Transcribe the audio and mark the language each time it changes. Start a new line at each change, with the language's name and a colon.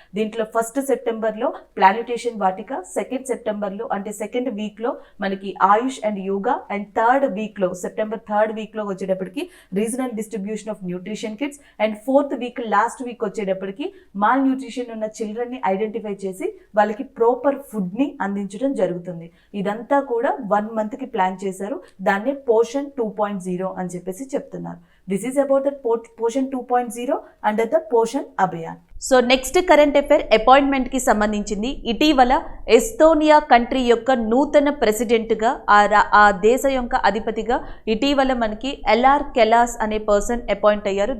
Telugu: దీంట్లో 1 సెప్టెంబర్ లో ప్లానిటేషన్ వాటిక, 2nd September లో అంటే సెకండ్ వీక్ లో మనకి ఆయుష్ and yoga, and third week లో సెప్టెంబర్ థర్డ్ వీక్ లో వచ్చేటప్పటికి regional distribution of nutrition kits. And 4th week last week వచ్చేటప్పటికి మాల్ న్యూట్రిషన్ ఉన్న చిల్డ్రన్ ని ఐడెంటిఫై చేసి వాళ్ళకి ప్రాపర్ ఫుడ్ ని అందించడం జరుగుతుంది. ఇదంతా కూడా 1 month కి ప్లాన్ చేశారు. దాన్నే పోషన్ 2.0 అని చెప్పేసి చెప్తున్నారు.
English: This is about the Portion 2.0 under the Portion Abhiyan.
Telugu: So next current affair appointment కి సంబంధించింది. ఇటీవల ఎస్తోనియా కంట్రీ యొక్క నూతన ప్రెసిడెంట్ గా ఆ దేశ యొక్క అధిపతిగా ఇటీవల మనకి ఎల్ఆర్ కెలాస్ అనే పర్సన్ అపాయింట్ అయ్యారు.